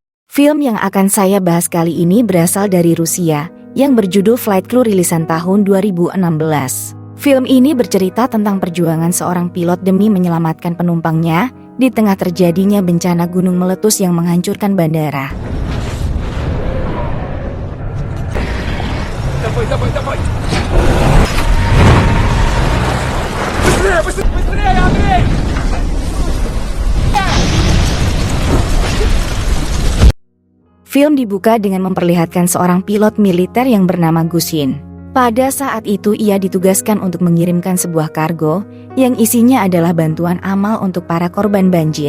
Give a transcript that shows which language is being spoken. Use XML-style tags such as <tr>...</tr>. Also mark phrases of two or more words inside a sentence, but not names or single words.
<id>Film yang akan saya bahas kali ini berasal dari Rusia, yang berjudul Flight Crew rilisan tahun 2016. Film ini bercerita tentang perjuangan seorang pilot demi menyelamatkan penumpangnya di tengah terjadinya bencana gunung meletus yang menghancurkan bandara.</id> <ru>Давай! Быстрее, Андрей!</ru> <id>Film dibuka dengan memperlihatkan seorang pilot militer yang bernama Gusin. Pada saat itu ia ditugaskan untuk mengirimkan sebuah kargo yang isinya adalah bantuan amal untuk para korban banjir.</id>